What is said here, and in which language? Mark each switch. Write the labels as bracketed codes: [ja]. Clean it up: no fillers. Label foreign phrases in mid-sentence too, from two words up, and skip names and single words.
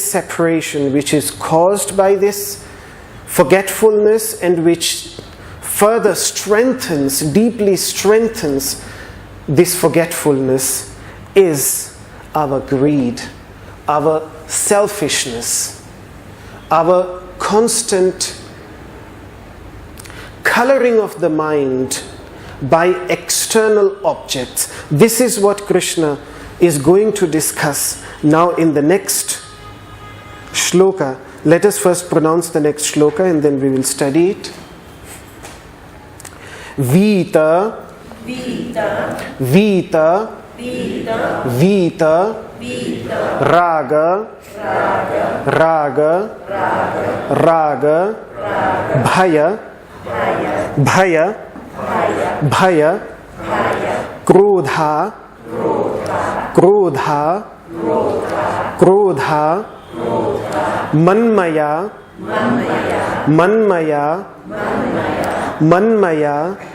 [en] separation, which is caused by this forgetfulness, and which further strengthens, deeply strengthens this forgetfulness, is our greed, our selfishness, our constant coloring of the mind by external objects. This is what Krishna is going to discuss now in the next shloka. Let us first pronounce the next shloka and then we will study it. [sa] Vita, Vita, Vita, Vita, Vita, Vita, Raga, Raga, Raga, Raga, Raga, Bhaya, Bhaya, Bhaya, Krodha, Krodha, Krodha, Manmaya, Manmaya, Manmaya,